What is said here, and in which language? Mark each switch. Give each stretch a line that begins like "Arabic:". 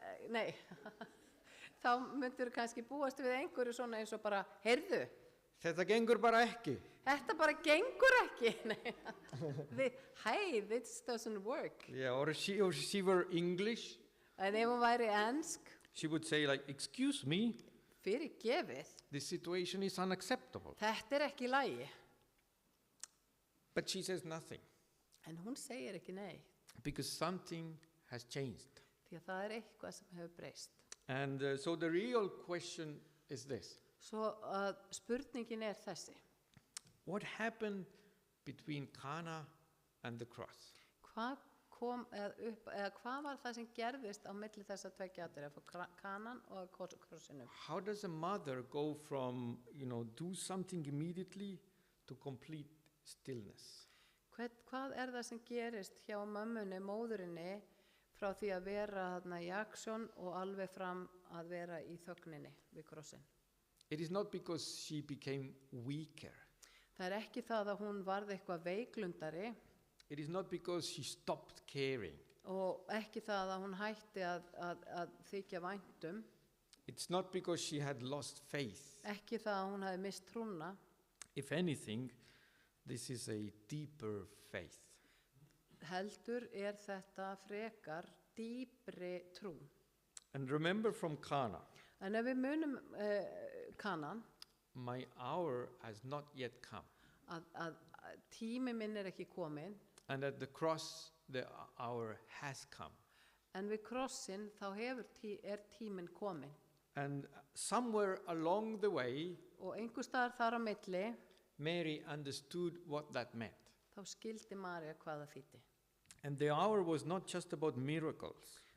Icelandic: nei, þá myndur kannski búast við einhverju svona eins og bara, heyrðu, þetta gengur bara ekki. þetta bara gengur ekki.
English: Nei, hey, this doesn't work. Yeah, or she were English,
Icelandic: En ef hún væri ensk,
English: she would say like, excuse me,
Icelandic: fyrir gefið,
English: this situation is unacceptable.
Icelandic: þetta er ekki í lagi.
English: But she says nothing
Icelandic: En hún segir ekki nei,
English: because something has changed.
Icelandic: því að það er eitthvað sem hefur breyst.
English: And so the real question is this.
Icelandic: Svo að spurningin er þessi,
English: What happened between Cana and the cross?
Icelandic: hvað kom eða hvað var það sem gerðist á milli þess að tveggja atriða, frá Kanan og krossinum?
English: How does a mother go from, do something immediately to complete stillness?
Icelandic: Hvað er það sem gerist hjá mömmunni, móðurinni, frá því að vera þarna í aksjón og alveg fram að vera í þögninni við krossin?
English: It is not because she became weaker.
Icelandic: Það er ekki það að hún varð eitthvað veiklundari
English: It is not because she stopped caring.
Icelandic: og ekki það að hún hætti að þykja væntum,
English: It's not because she had lost faith.
Icelandic: ekki það að hún hafi mist trúna.
English: If anything, this is a deeper faith.
Icelandic: Heldur er þetta frekar dýpri trú.
English: And remember from Cana,
Icelandic: En ef við munum Kanan,
English: my hour has not yet come.
Icelandic: að tími minn er ekki kominn,
English: And at the cross, the hour has come.
Icelandic: en við krossin þá er tíminn kominn.
English: And somewhere along the way,
Icelandic: Og einhver staðar þar á milli,
English: Mary understood what that meant.
Icelandic: þá skildi María hvað það þýddi.
English: And the hour was not just about miracles.